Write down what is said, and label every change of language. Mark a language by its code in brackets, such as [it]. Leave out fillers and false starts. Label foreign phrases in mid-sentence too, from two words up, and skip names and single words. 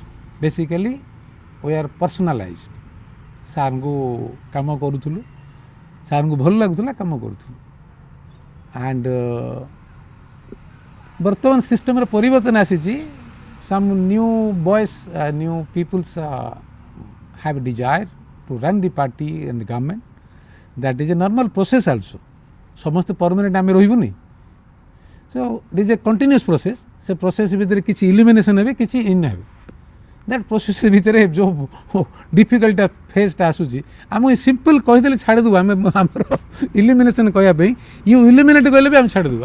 [en] Basically we are personalize. [or] ସାର୍ଙ୍କୁ କାମ କରୁଥିଲୁ, ସାର୍ଙ୍କୁ ଭଲ ଲାଗୁଥିଲା କାମ କରୁଥିଲୁ। ଆଣ୍ଡ ବର୍ତ୍ତମାନ ସିଷ୍ଟମରେ ପରିବର୍ତ୍ତନ ଆସିଛି। [en] Some new boys new peoples have desire to run the party and government. That is a normal process also. [or] ସମସ୍ତେ ପରମାନେଣ୍ଟ ଆମେ ରହିବୁନି। [en] So it is a continuous process. [or] ସେ ପ୍ରୋସେସ୍ ଭିତରେ କିଛି ଇଲିମିନେସନ୍ ହେବେ, କିଛି ଇନ୍ ହେବେ। [en] that process [or] ଭିତରେ ଯେଉଁ [en] difficult phase [or] ଆସୁଛି, ଆମକୁ ସିମ୍ପଲ୍ କହିଦେଲେ ଛାଡ଼ିଦେବୁ। ଆମେ ଆମର ଇଲିମିନେସନ୍ କହିବା ପାଇଁ ଇଲିମିନେଟ୍ କହିଲେ ବି ଆମେ ଛାଡ଼ିଦେବୁ।